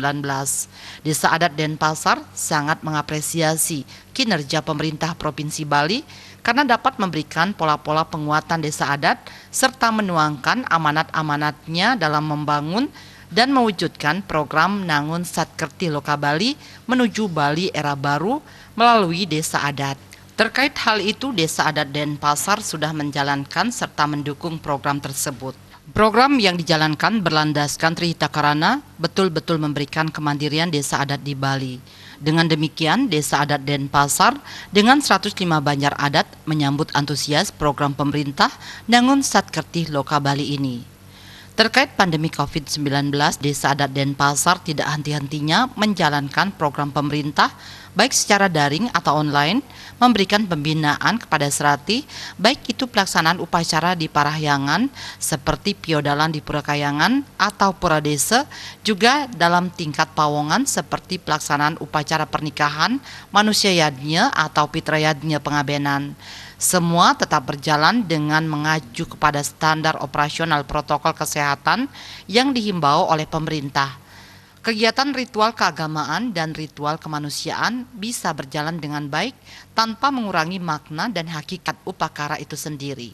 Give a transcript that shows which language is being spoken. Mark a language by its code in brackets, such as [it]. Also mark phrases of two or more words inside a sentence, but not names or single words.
[id] Desa Adat Denpasar sangat mengapresiasi kinerja pemerintah Provinsi Bali karena dapat memberikan pola-pola penguatan desa adat serta menuangkan amanat-amanatnya dalam membangun dan mewujudkan program Nangun Satkertih Loka Bali menuju Bali era baru melalui desa adat. Terkait hal itu, Desa Adat Denpasar sudah menjalankan serta mendukung program tersebut. Program yang dijalankan berlandaskan Trihita Karana betul-betul memberikan kemandirian desa adat di Bali. Dengan demikian, Desa Adat Denpasar dengan 105 banjar adat menyambut antusias program pemerintah Nangun Satkertih Loka Bali ini. Terkait pandemi COVID-19, Desa Adat Denpasar tidak henti-hentinya menjalankan program pemerintah, baik secara daring atau online, memberikan pembinaan kepada serati, baik itu pelaksanaan upacara di parahyangan, seperti piodalan di Pura Kayangan atau Pura Desa, juga dalam tingkat pawongan seperti pelaksanaan upacara pernikahan, manusia yadnya atau pitra yadnya pengabenan. Semua tetap berjalan dengan mengacu kepada standar operasional protokol kesehatan yang dihimbau oleh pemerintah. Kegiatan ritual keagamaan dan ritual kemanusiaan bisa berjalan dengan baik tanpa mengurangi makna dan hakikat upacara itu sendiri.